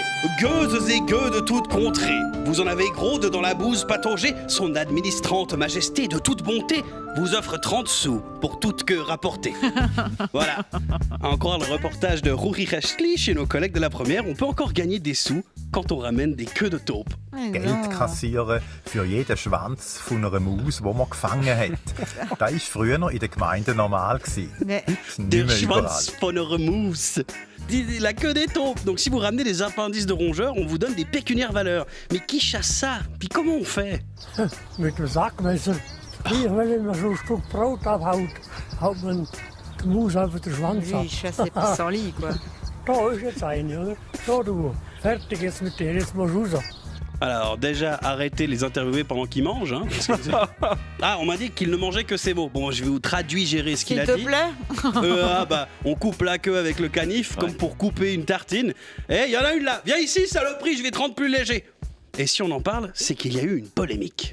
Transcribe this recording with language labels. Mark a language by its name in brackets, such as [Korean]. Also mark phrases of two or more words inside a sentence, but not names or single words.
[French] Gueuses et gueux de toute contrée. Vous en avez gros de dans la bouse patauger. Son administrante majesté de toute bonté vous offre 30 sous pour toute queue rapportée. Voilà. Encore le reportage de Rory Rashtley chez nos collègues de la première. On peut encore gagner des sous quand on ramène des queues de taupes. Mais [German] Geld [French] non. [German] kassieren für jeden Schwanz von einer Maus, die man gefangen hat. Das war früher in der Gemeinde normal. [French] Mais- [German] Nicht Der mehr überall. Schwanz von eurer mousse. [French] La queue des taupes. Donc si vous ramenez des appendices de rongeurs, on vous donne des pécuniaires valeurs. Mais qui chasse ça? Puis comment on fait? [German] Mit dem Sackmesser. Hier, wenn man so ein Stück Brot abhaut, haut man die Maus einfach den Schwanz ab. [French] Lui, il chasse les pissenlits, quoi. [German] Da ist jetzt eine, oder? Da, du. Fertig jetzt mit der, jetzt mal raus. [French] Alors déjà, arrêtez de les interviewer pendant qu'ils mangent. Hein, parce que ah, on m'a dit qu'il ne mangeait que ces mots. Bon, je vais vous traduire, gérer ce qu'il S'il a te dit. plaît. On coupe la queue avec le canif, comme pour couper une tartine. Eh, il y en a une là. Viens ici, saloperie, je vais te rendre plus léger. Et si on en parle, c'est qu'il y a eu une polémique.